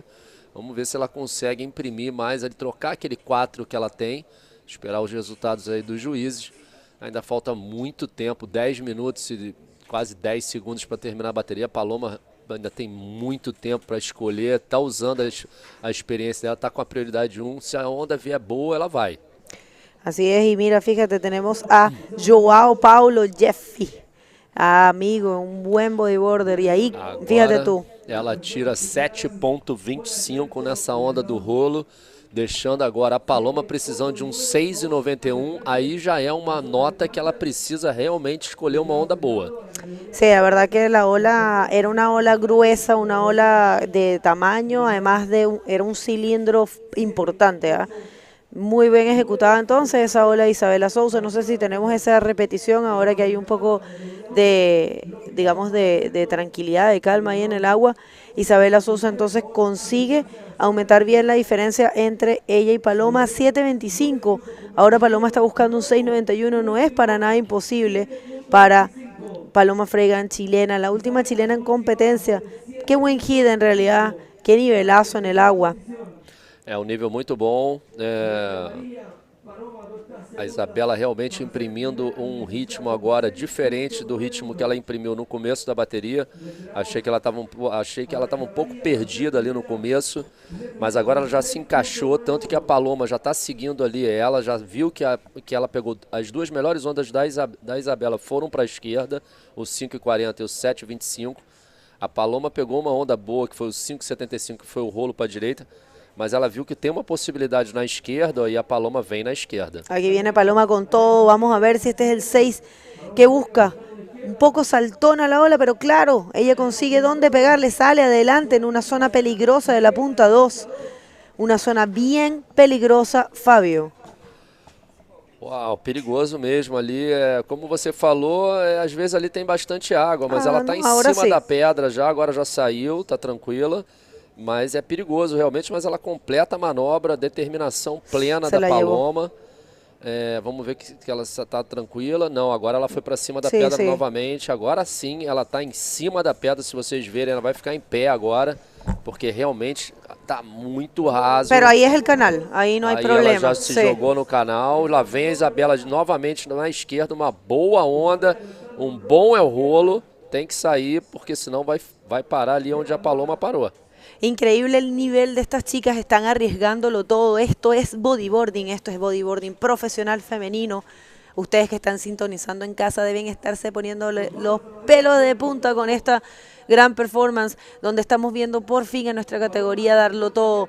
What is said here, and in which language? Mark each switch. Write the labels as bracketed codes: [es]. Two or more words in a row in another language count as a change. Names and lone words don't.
[pt] Vamos ver se ela consegue imprimir mais, ali, trocar aquele 4 que ela tem, esperar os resultados aí dos juízes. Ainda falta muito tempo, 10 minutos e quase 10 segundos para terminar a bateria. A Paloma ainda tem muito tempo para escolher, está usando a experiência dela, está com a prioridade 1. Se a onda vier boa, ela vai. [es] Así es, y mira, fíjate, tenemos a Joao Paulo Jeffy, amigo, un buen bodyboarder, y ahí, agora, fíjate tú. [pt] Ela tira 7,25 nessa onda do rolo, deixando agora a Paloma precisando de um 6,91. Aí já é uma nota que ela precisa realmente escolher uma onda boa. [es] Sí, la verdad que la ola era una ola gruesa, una ola de tamaño, además era un cilindro importante, ¿eh? Muy bien ejecutada entonces esa ola de Isabela Sousa. No sé si tenemos esa repetición ahora que hay un poco de, digamos, de tranquilidad, de calma ahí en el agua. Isabela Sousa entonces consigue aumentar bien la diferencia entre ella y Paloma, 7.25. Ahora Paloma está buscando un 6.91, no es para nada imposible para Paloma Fregan, chilena, la última chilena en competencia. Qué buen hit en realidad, qué nivelazo en el agua. [pt] É um nível muito bom. A Isabela realmente imprimindo um ritmo agora diferente do ritmo que ela imprimiu no começo da bateria. Achei que ela estava um pouco perdida ali no começo, mas agora ela já se encaixou, tanto que a Paloma já está seguindo ali ela, já viu que ela pegou as duas melhores ondas da Isabela foram para a esquerda, o 5,40 e o 7,25. A Paloma pegou uma onda boa, que foi o 5,75, que foi o rolo para a direita, mas ela viu que tem uma possibilidade na esquerda e a Paloma vem na esquerda. [es] Aquí viene Paloma con todo, vamos a ver si este es el 6 que busca. Un poco saltona la ola, pero claro, ella consigue dónde pegarle, sale adelante en una zona peligrosa de la punta 2. Una zona bien peligrosa, Fabio. [pt] Uau, perigoso mesmo ali, como você falou, às vezes ali tem bastante água, mas ela está em cima da pedra já, agora já saiu, está tranquila. Mas é perigoso realmente, mas ela completa a manobra, determinação plena da Paloma. Vamos ver que ela está tranquila. Não, agora ela foi para cima da pedra novamente. Agora sim, ela está em cima da pedra, se vocês verem, ela vai ficar em pé agora, porque realmente está muito raso. Pero aí é o canal, aí não há problema. Ela já se jogou no canal, lá vem a Isabela novamente na esquerda, uma boa onda, um bom rolo, tem que sair, porque senão vai parar ali onde a Paloma parou. [es] Increíble el nivel de estas chicas, están arriesgándolo todo. Esto es bodyboarding profesional femenino. Ustedes que están sintonizando en casa deben estarse poniéndole los pelos de punta con esta gran performance, donde estamos viendo por fin en nuestra categoría darlo todo.